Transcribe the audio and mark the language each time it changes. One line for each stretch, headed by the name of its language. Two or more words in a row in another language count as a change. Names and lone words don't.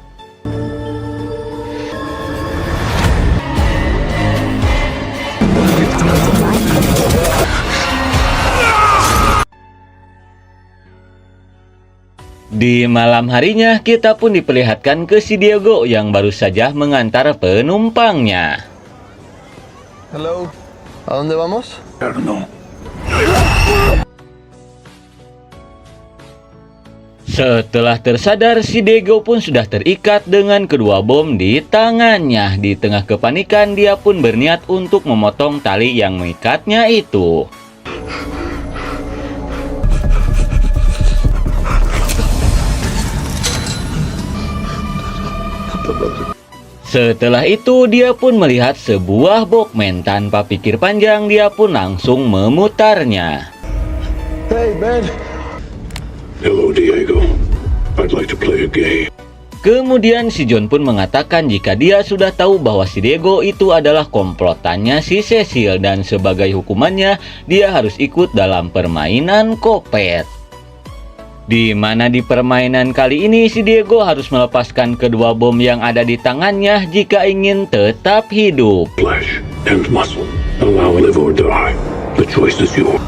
Indonesian: Di malam harinya, kita pun diperlihatkan ke si Diego yang baru saja mengantar penumpangnya.
English: Hello.
Spanish: ¿A dónde vamos? Erno.
Indonesian: Setelah tersadar, si Diego pun sudah terikat dengan kedua bom di tangannya. Di tengah kepanikan, dia pun berniat untuk memotong tali yang mengikatnya itu. Setelah itu, dia pun melihat sebuah Walkman. Tanpa pikir panjang, dia pun langsung memutarnya.
English: Hey, man. Hello, Diego. I'd like to play a game.
Indonesian: Kemudian si John pun mengatakan jika dia sudah tahu bahwa si Diego itu adalah komplotannya si Cecil, dan sebagai hukumannya, dia harus ikut dalam permainan kopet. Di mana di permainan kali ini si Diego harus melepaskan kedua bom yang ada di tangannya jika ingin tetap hidup.
English: Flesh and muscle. Allow live or die. The choice is yours.